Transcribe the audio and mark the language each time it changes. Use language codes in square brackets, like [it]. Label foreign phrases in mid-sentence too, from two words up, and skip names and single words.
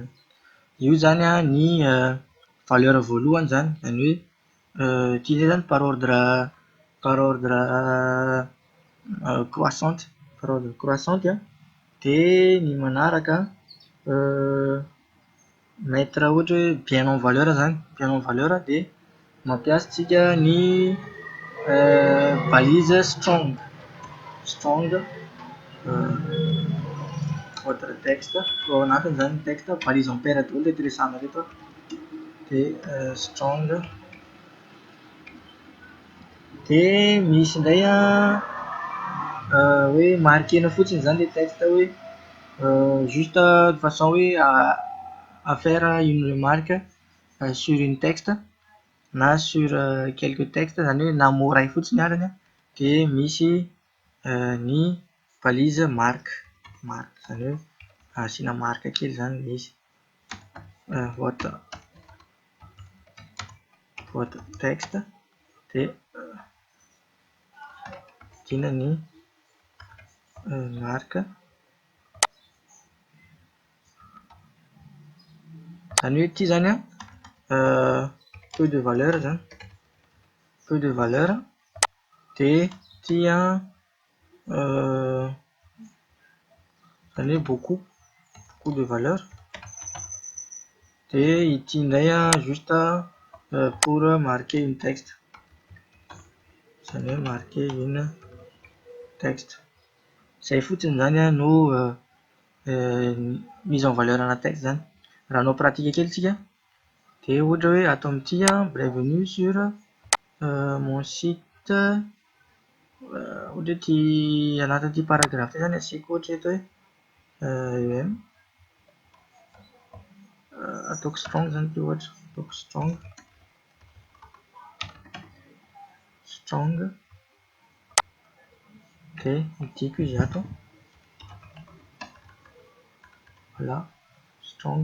[mg] Io zany ny valeur voalohany zany hoe ity zay zany [fr] par ordre croissante, [mg] dia ny manaraka mettre ohatra hoe [fr] bien en valeur [mg] zany, [fr] bien en valeur [mg] dia mampiasa tsika ny balise strong. [fr] votre texte. [mg] Ao anatiny zany ny [fr] texte balise en paire [mg] daholo reto resahana reto. Dia strong. Dia misy indray hoe marquena fotsiny zany le texte hoe [fr] juste de façon [mg] hoe [fr] à faire une remarque sur une texte [mg] na [fr] sur quelques textes, [mg] zany hoe namoray fotsiny arany. Dia misy ny balise marque zany hoe asiana marque kely zany izy. [fr] Votre texte [mg] dia dina ny marque zany hoe ity zany [fr] peu de valeur [mg] zany, [fr] peu de valeur. [mg] Dia ity zany hoe [fr] beaucoup de valeur. [mg] Dia ity indray [fr] juste pour marquer une texte, [mg] zany hoe [fr] marquer une texte. [mg] Zay fotsiny zany no [fr] mise en valeur [mg] ana texte zany. Raha hanao pratika kely tsika dia ohatra hoe ato amin'ity [fr] bienvenue sur mon site, [mg] ohatra ty anatin'ity paragraphe ty zany asiako ohatra eto hoe em ataoko strong zany ty ohatra, ataoko strong dia idiko izy ato, voilà strong.